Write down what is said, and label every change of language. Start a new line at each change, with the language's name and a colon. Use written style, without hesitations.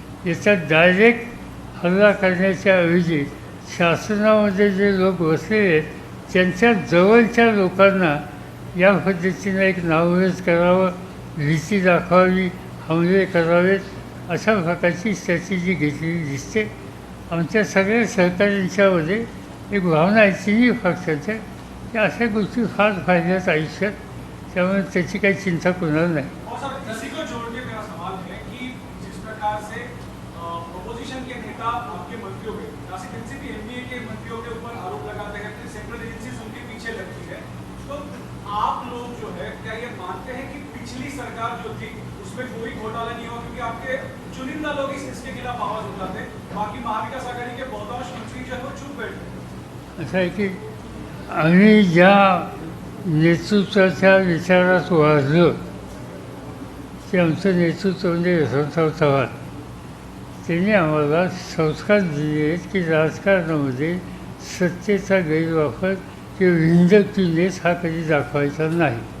Marathi: याच्यात डायरेक्ट हल्ला करण्याच्या ऐवजी शासनामध्ये जे लोक बसलेले आहेत त्यांच्या जवळच्या लोकांना या पद्धतीनं एक नावरेज करावं, भीती दाखवावी, हमले करावेत, अशा प्रकारची स्ट्रॅटेजी घेतलेली दिसते. आमच्या सगळ्या सहकाऱ्यांच्यामध्ये एक भावना आहे तिन्ही पक्षाच्या की अशा गोष्टी फार फायद्यात आयुष्यात, त्यामुळे त्याची काही चिंता कुणाला नाही.
Hindi: इसी को जोड़ के मेरा सवाल है कि जिस प्रकार से अपोजिशन के नेता आपके मंत्रियों के एनसीपी एमबीए के मंत्रियों के ऊपर आरोप लगाते हैं कि सेंट्रल एजेंसीज उनके पीछे लगती है, तो आप लोग जो है क्या ये मानते हैं कि पिछली सरकार जो थी उसमें कोई घोटाला नहीं हुआ, क्योंकि आपके चुनिंदा लोग इसके खिलाफ आवाज उठाते, बाकी महाविकास आघाडी के बहुतांश मंत्री जो है वो चुप बैठे.
Marathi: असं आहे की आम्ही ज्या नेतृत्वाच्या विचारात वाढलो ते आमचं नेतृत्व म्हणजे यशवंतराव चव्हाण, त्यांनी आम्हाला संस्कार दिले आहेत की राजकारणामध्ये सत्तेचा गैरवापर किंवा विंजकीनेस हा कधी दाखवायचा नाही.